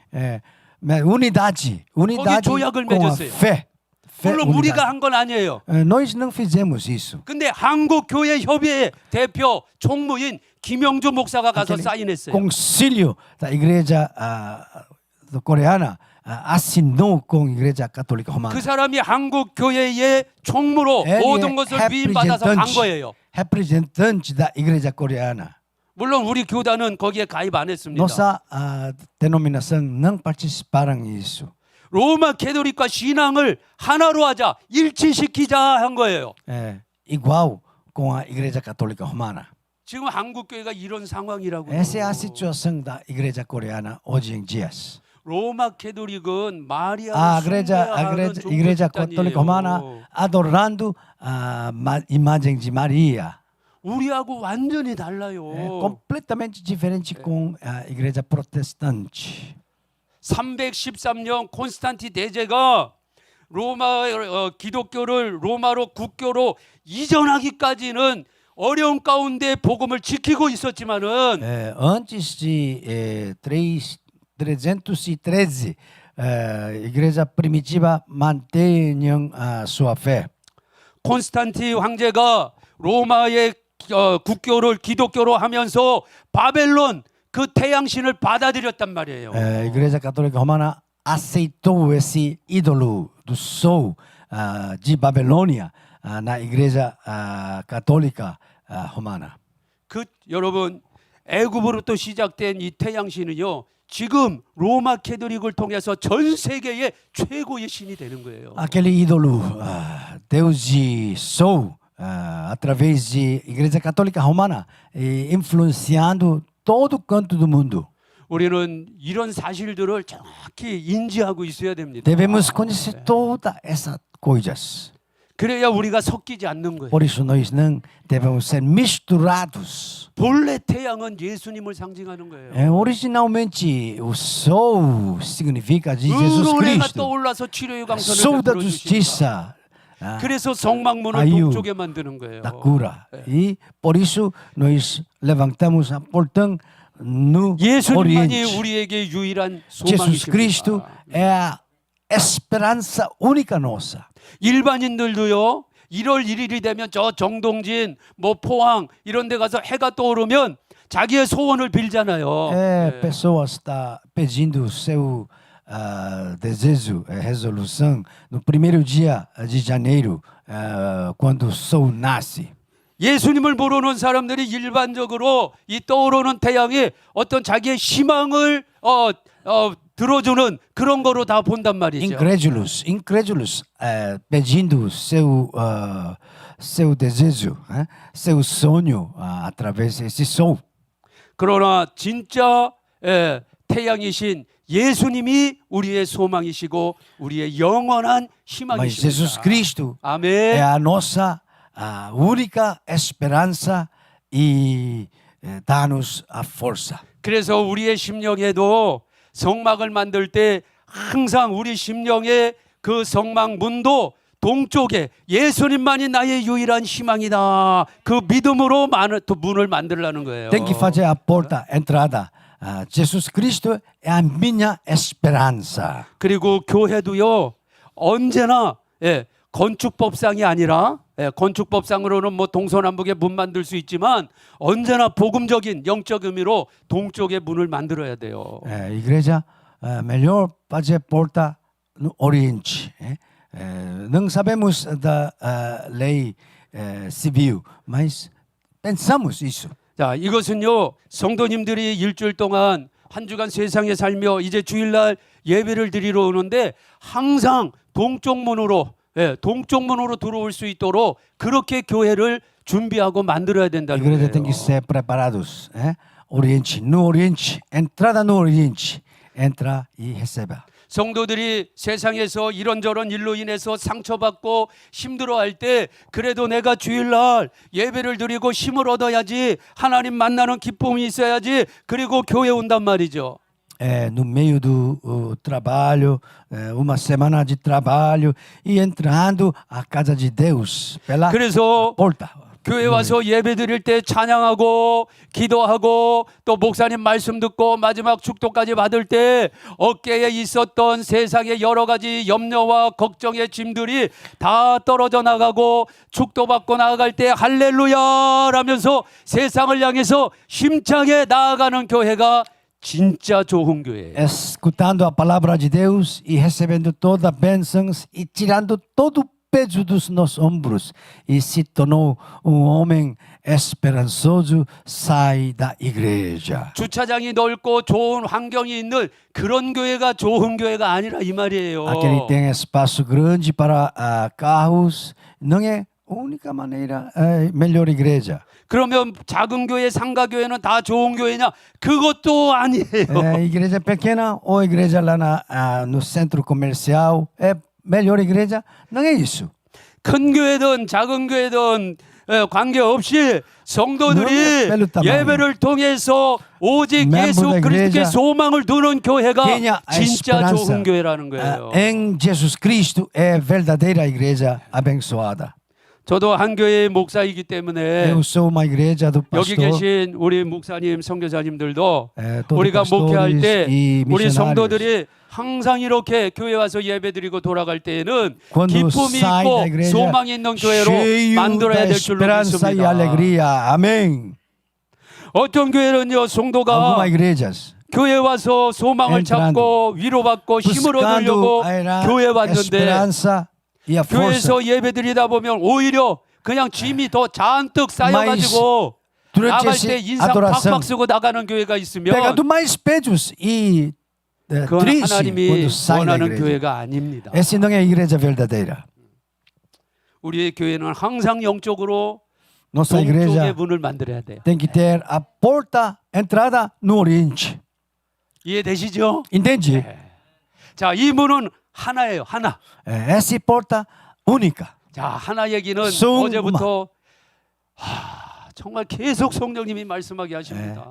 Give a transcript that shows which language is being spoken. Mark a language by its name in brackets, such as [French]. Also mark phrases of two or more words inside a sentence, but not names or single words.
[Portuguese] Unidade [Korean] 조약을 [Portuguese] com a [Korean] 맺었어요. [Portuguese] fé. [Korean] 물론 우리가 한 건 아니에요. [Portuguese] Nós não fizemos isso. [Korean] 근데 한국 교회 협의회 대표 총무인 김영주 목사가 가서 사인했어요. [Portuguese] Concílio da Igreja Coreana assinou com a Igreja Católica Romana. [Korean] 그 사람이 한국 교회의 총무로 모든 것을 위임받아서 간 거예요. [Portuguese] representante da Igreja Coreana. [Korean] 물론 우리 교단은 거기에 가입 안 했습니다. [Portuguese] Nossa denominação não participaram nisso. [Korean] 로마 캐토릭과 신앙을 하나로 하자, 일치시키자 한 거예요. [Portuguese] Igual com a Igreja Católica Romana. [Korean] 지금 한국 교회가 이런 상황이라고요. [Portuguese] Essa é a situação da Igreja Coreana hoje em dias. [Korean] 로마 캐토릭은 [Portuguese] A [Korean] 마리아를 숭배하는 [Portuguese] Igreja [Korean] 종교 [Portuguese] Católica Romana [Korean] 집단이에요. [Portuguese] adorando a imagem de Maria. [Korean] 우리하고 완전히 달라요. [Portuguese] Completamente diferente com a Igreja Protestante. [Korean] 313년 콘스탄티 대제가 로마 기독교를 로마로 국교로 이전하기까지는 어려운 가운데 복음을 지키고 있었지만은 [Portuguese] Antes de 313, a Igreja Primitiva mantenham a sua fé. [Korean] 콘스탄티 황제가 로마의 국교를 기독교로 하면서 바벨론 그 태양신을 받아들였단 말이에요. A Igreja Católica Romana aceitou esse ídolo do sol de Babilônia na Igreja Católica Romana. 여러분 애굽으로부터 시작된 이 태양신은요. 지금 로마 캐토릭을 통해서 전 세계의 최고의 신이 되는 거예요. [Portuguese] Aquele ídolo, Deus de sol, através de Igreja Católica Romana, influenciando todo canto do mundo. [Korean] 우리는 이런 사실들을 정확히 인지하고 있어야 됩니다. [Portuguese] Devemos conhecer todas essas coisas. [Korean] 그래야 우리가 섞이지 않는 거예요. [Portuguese] Por isso nós não devemos ser misturados. [Korean] 본래 태양은 예수님을 상징하는 거예요. [Portuguese] Originalmente, o sol significa de Jesus [Korean] 의로운 해가 [Portuguese] Cristo, [Korean] 떠올라서 치료의 [Portuguese] sol [Korean] 강선을 [Portuguese] da [Korean] 베풀어 주신다. [Portuguese] justiça, [Korean] 그래서 성막문을 아유, 동쪽에 만드는 거예요. [Portuguese] da cura. E por isso nós levantamos a portão no [Korean] 예수님만이 [Portuguese] Oriente. [Korean] 우리에게 유일한 [Portuguese] Jesus Cristo [Korean] 소망이십니다. [Portuguese] é a esperança única nossa. [Korean] 일반인들도요. 1월 1일이 되면 저 정동진, 뭐 포항 이런 데 가서 해가 떠오르면 자기의 소원을 빌잖아요. [Portuguese] Pessoas estão pedindo seu desejo, resolução no primeiro dia de janeiro, quando o sol nasce. [Korean] 예수님을 모르는 사람들이 일반적으로 이 떠오르는 태양이 어떤 자기의 희망을 들어주는 그런 거로 다 본단 말이죠. [Portuguese] Incrédulos, pedindo seu desejo, seu sonho através desse sol. [Korean] 그러나 진짜 태양이신 예수님이 우리의 소망이시고 우리의 영원한 [Portuguese] Mas Jesus [Korean] 희망이십니다. [Portuguese] Cristo é [Korean] 아멘. [Portuguese] a nossa única esperança e dá-nos a força. [Korean] 그래서 우리의 심령에도 성막을 만들 때 항상 우리 심령의 그 성막 문도 동쪽에 예수님만이 나의 유일한 희망이다. 그 믿음으로 문을 만들라는 거예요. [Portuguese] Tem que fazer a porta, a entrada. Jesus Cristo é a minha esperança. [Korean] 그리고 교회도요. 언제나 건축법상이 아니라 건축법상으로는 뭐 동서남북에 문 만들 수 있지만 언제나 복음적인 영적 의미로 동쪽에 문을 만들어야 돼요. [Portuguese] Igreja, melhor fazer porta no Oriente, não sabemos da lei civil, mas pensamos isso. [Korean] 자, 이것은요, 성도님들이 일주일 동안 한 주간 세상에 살며 이제 주일날 예배를 드리러 오는데 항상 동쪽문으로, 동쪽문으로 들어올 수 있도록 그렇게 교회를 준비하고 만들어야 [Portuguese] A [Korean] 된다는 [Portuguese] igreja tem que [Korean] 거예요. [Portuguese] ser preparados, Oriente, no Oriente, entrada no Oriente, entra e receba. [Korean] 성도들이 세상에서 이런저런 일로 인해서 상처받고 힘들어할 때 그래도 내가 주일날 예배를 드리고 힘을 얻어야지, 하나님 만나는 기쁨이 있어야지, 그리고 교회 온단 말이죠. [Portuguese] No meio do trabalho, uma semana de trabalho e entrando à casa de Deus pela [Korean] 그래서 [Portuguese] porta. [Korean] 교회 와서 예배 드릴 때 찬양하고 기도하고 또 목사님 말씀 듣고 마지막 축도까지 받을 때 어깨에 있었던 세상의 여러 가지 염려와 걱정의 짐들이 다 떨어져 나가고 축도받고 나아갈 때 할렐루야라면서 세상을 향해서 힘차게 나아가는 교회가 진짜 좋은 교회예요. [Portuguese] Escutando a palavra de Deus e recebendo todas as bênçãos e tirando todo o peso dos nossos ombros e se tornou homem esperançoso, sai da igreja. [Korean] 주차장이 넓고 좋은 환경이 있는 그런 교회가 좋은 교회가 아니라 이 말이에요. [Portuguese] Aquele tem espaço grande para carros, não é a única maneira, melhor igreja. [Korean] 그러면 작은 교회, 상가 교회는 다 좋은 교회냐? 그것도 아니에요. [Portuguese] Igreja pequena ou igreja lá no centro comercial é melhor igreja? Não é isso. [Korean] 큰 교회든 작은 교회든 관계없이 성도들이 별로 따마요. 예배를 통해서 오직 [Portuguese] Membro [Korean] 예수 [Portuguese] da [Korean] 그리스도의 [Portuguese] igreja [Korean] 소망을 두는 교회가 [Portuguese] tenha a [Korean] 진짜 [Portuguese] esperança [Korean] 좋은 교회라는 거예요. [Portuguese] em Jesus Cristo é verdadeira igreja abençoada. [Korean] 저도 한 교회의 목사이기 때문에 [Portuguese] Eu sou uma igreja do [Korean] 여기 [Portuguese] pastor. [Korean] 계신 우리 목사님, 선교사님들도 [Portuguese] todos [Korean] 우리가 목회할 때 [Portuguese] e [Korean] 우리 [Portuguese] missionários. [Korean] 성도들이 항상 이렇게 교회 와서 예배드리고 돌아갈 때에는 [Portuguese] Quando [Korean] 기쁨이 [Portuguese] sai da [Korean] 있고 [Portuguese] igreja, [Korean] 소망이 있는 교회로 [Portuguese] cheio [Korean] 만들어야 [Portuguese] da [Korean] 될 줄로 [Portuguese] esperança e [Korean] 믿습니다. [Portuguese] alegria. Amém. [Korean] 어떤 교회는요, 성도가 [Portuguese] Algumas igrejas [Korean] 교회 와서 소망을 [Portuguese] entrando, [Korean] 찾고 위로받고 힘을 [Portuguese] buscando [Korean] 얻으려고 [Portuguese] a [Korean] 교회 왔는데 [Portuguese] esperança e a força. [Korean] 교회에서 예배드리다 보면 오히려 그냥 짐이 더 잔뜩 쌓여가지고 [Portuguese] durante [Korean] 나갈 때 [Portuguese] essa [Korean] 인상 [Portuguese] adoração, [Korean] 팍팍 쓰고 나가는 교회가 있으면 [Portuguese] pegando mais pesos e [Korean] 그건 [Portuguese] triste [Korean] 하나님이 [Portuguese] quando sai da [Korean] 원하는 [Portuguese] igreja. [Korean] 교회가 아닙니다. [Portuguese] Essa não é a igreja verdadeira. [Korean] 우리의 교회는 항상 영적으로 [Portuguese] Nossa [Korean] 동쪽의 [Portuguese] igreja [Korean] 문을 만들어야 돼요. [Portuguese] tem que ter a porta entrada no Oriente. [Korean] 이해되시죠? [Portuguese] Entende? [Korean] 자, 이 문은 하나예요. 하나. [Portuguese] Essa porta única. [Korean] 자, 하나 얘기는 송- 어제부터 정말 계속 성령님이 말씀하게 하십니다.